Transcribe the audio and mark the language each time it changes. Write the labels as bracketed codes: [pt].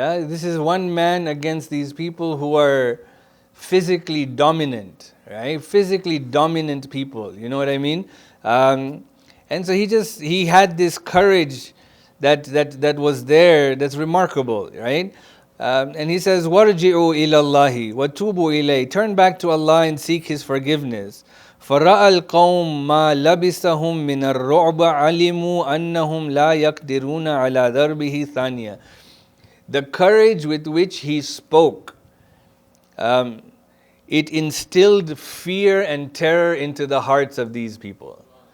[en] Yeah, this is one man against these people who are physically dominant, right? Physically dominant people. You know what I mean? And so he had this courage that was there. That's remarkable, right? And he says, [ar] وَارْجِعُوا إِلَى اللَّهِ وَتُوبُوا إِلَيْهِ. [en] Turn back to Allah and seek His forgiveness. [ar] فَرَأَى الْقَوْمَ مَا لَبِسَهُمْ مِنَ الرُّعْبِ عَلِمُوا أَنَّهُمْ لَا يَقْدِرُونَ عَلَى ضَرْبِهِ ثَانِيَةً. [en] The courage with which he spoke, it instilled fear and terror into the hearts of these people.